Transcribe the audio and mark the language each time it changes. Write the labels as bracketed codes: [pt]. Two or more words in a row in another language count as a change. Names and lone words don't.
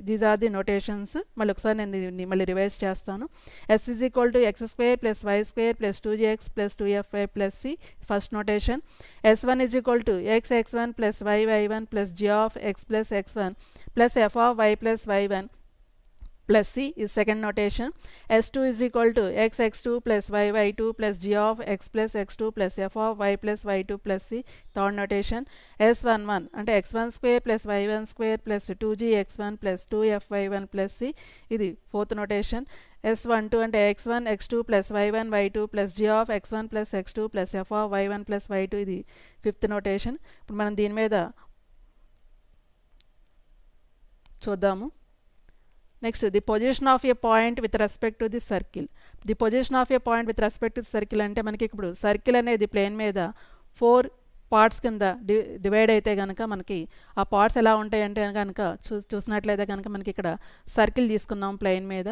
[en] these are the notations. [te] మళ్ళీ ఒకసారి నేను మళ్ళీ రివైజ్ చేస్తాను. [en] S is equal to x square plus y square plus 2gx plus 2fy plus c first notation. S1 is equal to x1 plus y1 plus g of x plus x1 plus f of y plus y1 plus c is second notation. S2 is equal to x2 plus y2 plus g of x plus x2 plus f of y plus y2 plus c third notation. S11 అంటే x1 square plus y1 square plus 2gx1 plus 2fy1 plus c ఇది fourth notation. S12 అంటే x1 x2 plus y1 y2 plus g of x1 plus x2 plus f of y1 plus y2 ఇది fifth notation. [te] ఇప్పుడు మనం దీని మీద చూద్దాము. [en] next the position of a point with respect to the circle. the position of a point with respect to circle [te] అంటే మనకి ఇప్పుడు సర్కిల్ అనేది ప్లేన్ మీద 4 పార్ట్స్ కింద డివైడ్ అయితే కనుక మనకి ఆ పార్ట్స్ ఎలా ఉంటాయంటే కనుక చూసినట్లయితే కనుక మనకి ఇక్కడ సర్కిల్ తీసుకున్నాం ప్లేన్ మీద.